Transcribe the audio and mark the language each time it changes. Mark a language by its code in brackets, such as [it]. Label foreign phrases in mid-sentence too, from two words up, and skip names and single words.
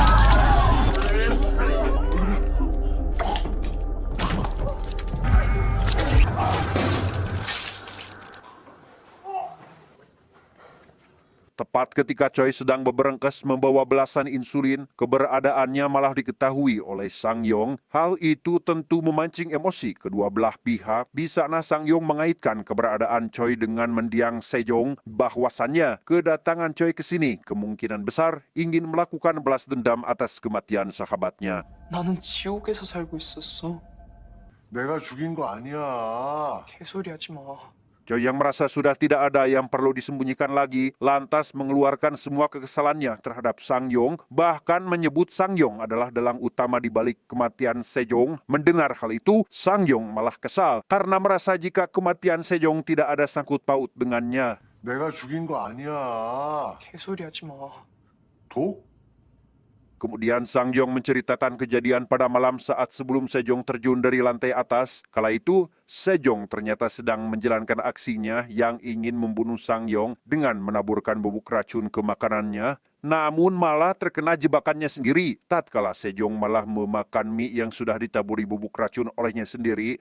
[id] Tepat ketika Choi sedang berberengkes membawa belasan insulin, keberadaannya malah diketahui oleh Sangyong. Hal itu tentu memancing emosi kedua belah pihak. Di sana Sangyong mengaitkan keberadaan Choi dengan mendiang Sejong, bahwasannya kedatangan Choi ke sini kemungkinan besar ingin melakukan balas dendam atas kematian sahabatnya. [ko] 나는 지옥에서 살고 있었어. 내가 죽인 거 아니야. 개소리하지 마. [id] Choi yang merasa sudah tidak ada yang perlu disembunyikan lagi, lantas mengeluarkan semua kekesalannya terhadap Sangyong, bahkan menyebut Sangyong adalah dalang utama di balik kematian Sejong. Mendengar hal itu, Sangyong malah kesal karena merasa jika kematian Sejong tidak ada sangkut paut dengannya. [ko] 내가 죽인 거 아니야. 개소리하지 마. 독? [id] Kemudian Sangyong menceritakan kejadian pada malam saat sebelum Sejong terjun dari lantai atas. Kala itu, Sejong ternyata sedang menjalankan aksinya yang ingin membunuh Sangyong dengan menaburkan bubuk racun ke makanannya. Namun malah terkena jebakannya sendiri. Tatkala Sejong malah memakan mie yang sudah ditaburi bubuk racun olehnya sendiri.